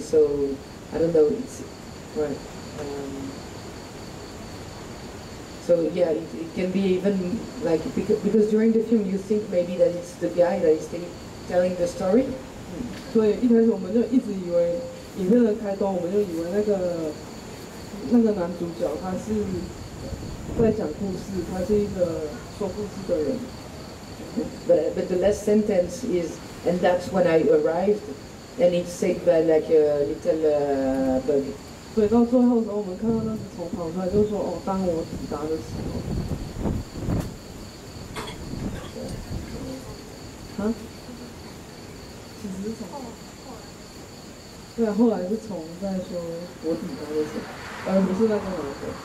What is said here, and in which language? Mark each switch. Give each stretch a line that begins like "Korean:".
English: So I don't know. It's right. So yeah, it can be even like because during the film you think maybe that it's the guy that is telling the story.
Chinese: 所以一开始我们就一直以为影片的开端，我们就以为那个男主角他是在讲故事，他是一个说故事的人。
English: But the last sentence is, and that's when I arrived, and it's said by like a little bug.
Chinese: 所以到最后的时候，我们看到那只虫跑出来，就说哦，当我抵达的时候。啊？其实是虫。对啊，后来是虫在说我抵达的时候，而不是那个老头。